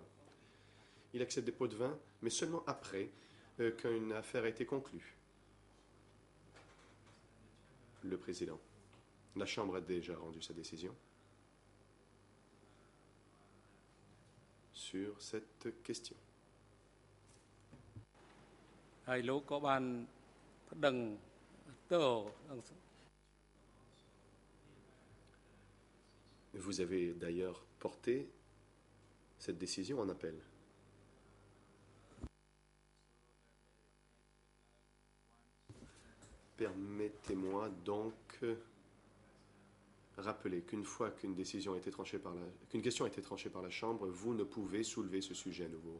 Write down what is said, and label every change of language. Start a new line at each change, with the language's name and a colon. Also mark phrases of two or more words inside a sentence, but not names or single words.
French: Il accepte des pots de vin, mais seulement après qu'une affaire a été conclue. Le président. La Chambre a déjà rendu sa décision sur cette question.
Khmer: ហើយលោកក៏បានប្តឹងទៅ
French: Vous avez d'ailleurs porté cette décision en appel. Permettez-moi donc rappeler qu'une fois qu'une décision a été tranchée qu'une question a été tranchée par la Chambre, vous ne pouvez soulever ce sujet à nouveau.